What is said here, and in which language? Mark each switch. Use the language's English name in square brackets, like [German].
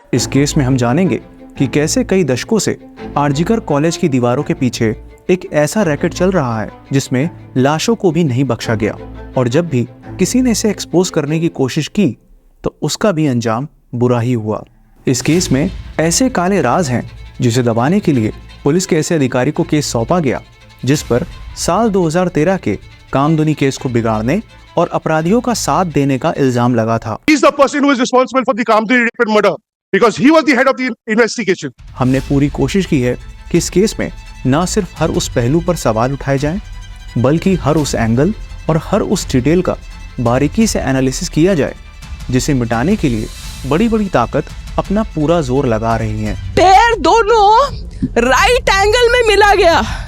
[Hindi] इस केस में हम जानेंगे कि कैसे कई दशकों से आरजीकर कॉलेज की दीवारों के पीछे एक ऐसा रैकेट चल रहा है जिसमें लाशों को भी नहीं बख्शा गया, और जब भी किसी ने इसे एक्सपोज करने की कोशिश की तो उसका भी अंजाम बुरा ही हुआ। इस केस में ऐसे काले राज हैं जिसे दबाने के लिए पुलिस के ऐसे अधिकारी को केस सौंपा गया जिस पर साल 2013 के कामदुनी केस को बिगाड़ने और अपराधियों का साथ देने का इल्जाम लगा था। [English] He is the person who is responsible for the Kamdini rape and murder because he was the head of the investigation. [Hindi] हमने पूरी कोशिश की है कि इस केस में न सिर्फ हर उस पहलू पर सवाल उठाए जाएं, बल्कि हर उस एंगल और हर उस डिटेल का बारीकी से एनालिसिस किया जाए जिसे मिटाने के लिए बड़ी बड़ी ताकत अपना पूरा जोर लगा रही हैं। पैर दोनों राइट एंगल में मिला गया।